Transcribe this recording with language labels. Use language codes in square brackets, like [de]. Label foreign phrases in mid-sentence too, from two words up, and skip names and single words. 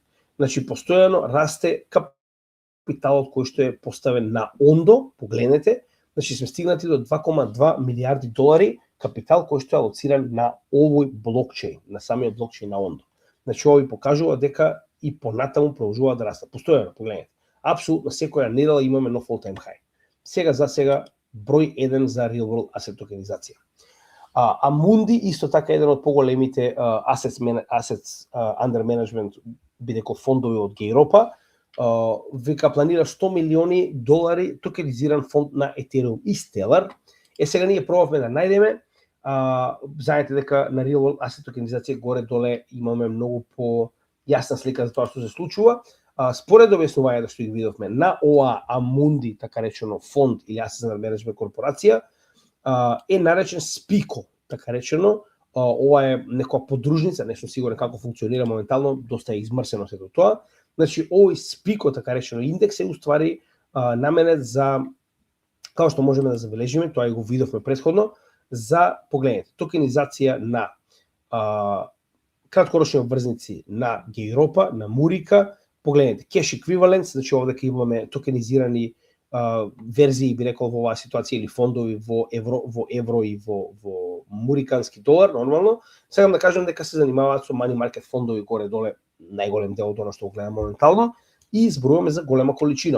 [mk] Значи постојано расте капиталот кој што е поставен на ондо, погледнете, значи сме стигнати до 2,2 милиарди долари капитал кој што е алоциран на овој блокчейн, на самиот блокчейн на ондо. Значи овој покажува дека и понатаму продолжува да расте. Постојано, погледнете. Апсолутно секоја недела имаме нов [en] all-time high. [mk] Сега за сега број 1 за [en] real world asset [mk] токенизација. Amundi исто така еден од поголемите [en] assets under management, [mk] бидејќи фондови од Европа, века планира 100 милиони долари токенизиран фонд на Ethereum и Stellar. Сега ние пробавме да најдеме, знаете дека на [en] real world asset [mk] токенизација горе-доле имаме многу по јасна слика за тоа што се случува. Според објаснувањето што ги видовме на ОА Amundi, така речено фонд или [en] Assets Under Management [mk] корпорација, е наречен Spico, така речено. Ова е некоја подружница, не сум сигурен како функционира моментално, доста е измрсено сето тоа. Значи овој Spico, така речено индекс е уствари наменет за, како што можеме да забележиме, тоа и го видовме претходно, за, погледнете, токенизација на краткорочни обврзници на Гейропа, на Мурика, погледнете, [en] cash equivalents, [mk] значи овде ќе имаме токенизирани верзии, би рекол, во оваа ситуација или фондови во евро и во мурикански долар, нормално. Сакам да кажам дека се занимаваат со [en] money market [mk] фондови горе-доле, најголем дел од она што го гледам моментално, и зборуваме за голема количина.